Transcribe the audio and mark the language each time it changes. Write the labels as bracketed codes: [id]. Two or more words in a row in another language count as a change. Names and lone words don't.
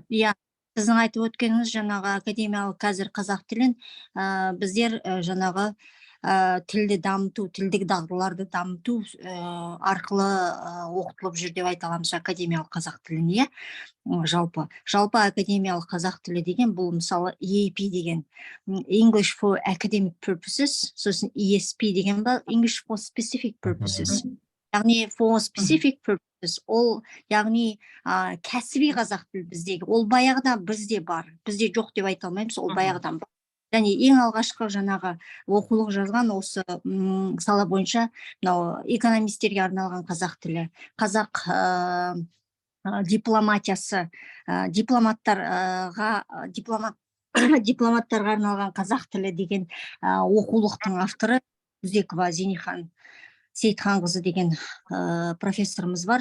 [kk] иә, сіздің айтып өткеніңіз жаңағы академиялық қазір қазақ тілін біздер жаңағы тілді дамыту, тілдік дағдыларды дамыту арқылы оқытылып жүр деп айта аламыз академиялық қазақ тілін, иә. Жалпы академиялық қазақ тілі деген бұл мысалы EAP деген [en] English for Academic Purposes, [kk] сосын ESP деген ба [en] English for Specific Purposes. Яғни for specific purposes, [kk] ол яғни кәсіби қазақ тіл біздегі, ол баяғыда бізде бар, бізде жоқ деп айта алмаймыз, ол баяғыдан бар. Және ең алғашқы жаңағы оқулық жазған осы сала бойынша мынау экономистерге арналған қазақ тілі, қазақ дипломатиясы, дипломаттарға арналған қазақ тілі деген оқулықтың авторы Күзекова Зейнехан Сейітханқызы деген профессорымыз бар.